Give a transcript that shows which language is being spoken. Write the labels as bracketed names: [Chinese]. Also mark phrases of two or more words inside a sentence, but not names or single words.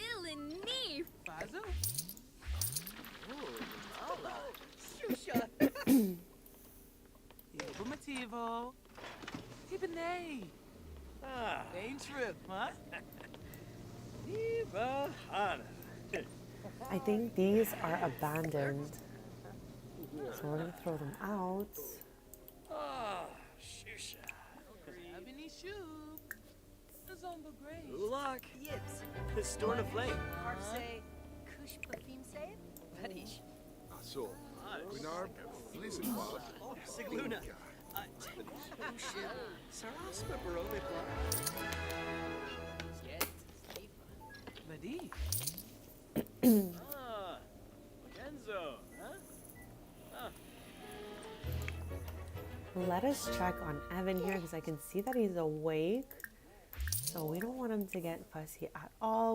[English] Zinif. Bazu. Shusha. Informativo. Tibanay. Main trip, huh? I think these are abandoned. So we're gonna throw them out. Abini Shub. Zomba Grace. Ulak. Yibs. Storm of Flame. Parsay. Kush Pafim Save. Badish. So, Gunnar, Flisenquad, Sigluna. Saraspa Barone Block. Badi. Genzo, huh? Let us check on Evan here because I can see that he's awake. So we don't want him to get fussy at all.